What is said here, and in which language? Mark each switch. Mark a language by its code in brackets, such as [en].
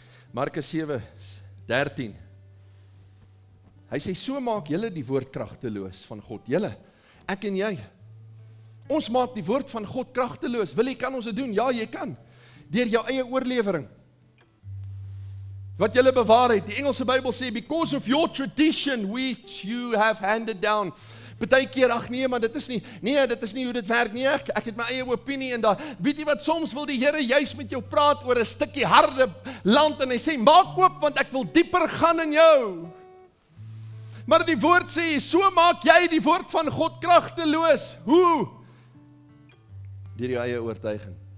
[af] Markus 7:13. Hy sê, so maak julle die woord kragteloos van God. Julle, ek en jy. Ons maak die woord van God kragteloos. Wil jy, kan ons dit doen? Ja, jy kan. Deur jou eie oorlewering. Wat julle bewaar het. Die Engelse Bybel sê, [en] because of your tradition which you have handed down. [af] Partykeer, ag nee, maar dit is nie hoe dit werk nie. Ek het my eie opinie en daar, weet jy wat, soms wil die Here juis met jou praat oor 'n stukkie harde land en hy sê, maak oop want ek wil dieper gaan in jou. Maar die woord sê, so maak jy die woord van God kragteloos. Hoe? Deur jou eie oortuiging.